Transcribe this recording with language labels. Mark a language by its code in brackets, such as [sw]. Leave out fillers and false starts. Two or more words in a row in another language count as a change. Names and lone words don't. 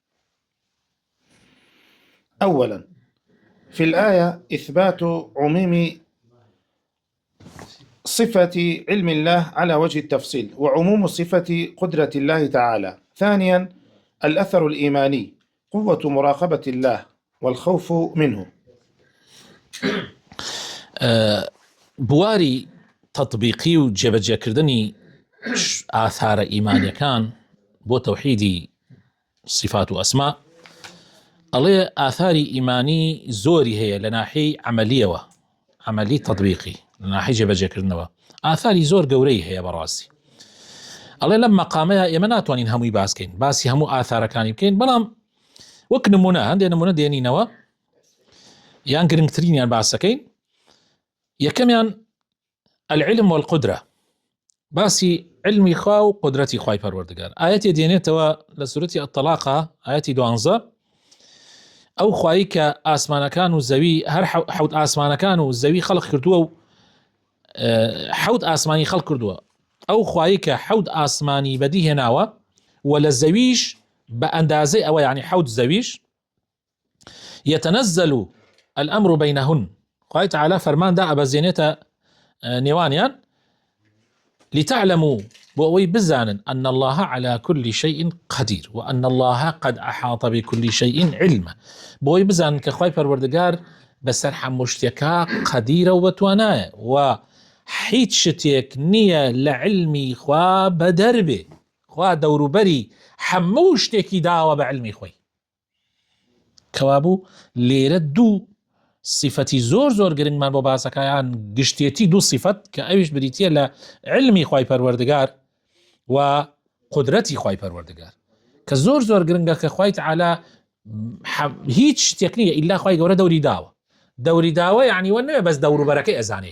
[ar] أولا، في الآية إثبات عموم صفة علم الله على وجه التفصيل وعموم صفة قدرة الله تعالى. ثانيا، الأثر الإيماني، قوة مراقبة الله والخوف منه. [ckb] بواری تطبیقی و جێبەجێکردنی ئاثارە ئیمانیەکان بۆ تەوحیدی صفات و ئەسما ئەڵێ ئاثاری ئیمانی زۆری هەیە لە ناحیەی عەمەلیەوە، عەمەلی تطبیقی، لە ناحیەی جێبەجێکردنەوە ئاثاری زۆر گەورەی هەیە بەڕاستی. ئەڵێ لەم مەقامەیە ئێمە ناتوانین هەمووی باسکەین، باسی هەموو ئاثارەکانی بکەین، بەڵام وەک نمونە هەندێک نمونە دێنینەوە یان گرنگترینیان باسەکەین. [ar] یەکەمیان العلم والقدرة، [ckb] باسی علمی خوا و قدرەتی خوای پەروەردگار. ئاەتی دێنێتەوە لە سورەتی الطلاق ئاەتی 12، ئەو خوایی کە ئاسمانەکان و زەوی هەر حەوت ئاسمانەکان و زەوی خەڵق کردووە و حەوت ئاسمانی خەڵق کردووە، ئەو خوایی کە حەوت ئاسمانی بەدی هێناوە و لە زەویش بە ئەندازەی ئەوە، یعنی حەوت زەویش [ar] يتنزل الأمر بينهن، [ckb] خوای تعالی فەرمان دا ئەبەزێنێتە نێوانیان لتعلموا بۆ ئەوەی بزانن [ar] أن الله على كل شيء قدير وأن الله قد أحاط بكل شيء علما، [ckb] بۆ ئەوەی بزانن کە خوای پەروەردگار بەسەر هەموو شتێکا قەدیرە و بەتوانایە و هیچ شتێک نییە لە علمی خوا بەدەربێ. خوا دەوروبەری هەموو شتێکی داوە بە علمی خۆی. کەوابوو لێرە دوو صفەتی زۆر گرنگمان بۆ باسەکەیان، گشتێتی دوو صفەت کە ئەویش بریتیە لە علمی خوای پەروەردگار و قدرەتی خوای پەروەردگار، کە زۆر گرنگە کە خوای تعالی هیچ شتێک نییە ئیلا خوای گەورە دەوری داوە، یعنی وە نەوێ بەس دەوروبەرەکەی ئەزانێ.